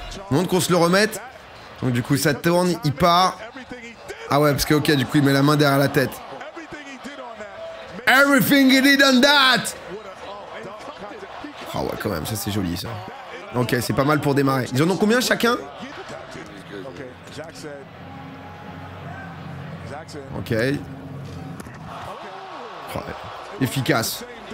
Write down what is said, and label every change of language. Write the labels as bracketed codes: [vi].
[fr] Montre qu'on se le remette. Donc du coup ça tourne, il part. Ah ouais parce que ok du coup il met la main derrière la tête. [en] Everything he did on that. [fr] Ah ouais quand même ça c'est joli ça. Ok c'est pas mal pour démarrer. Ils en ont combien chacun? Ok. Oh, efficace.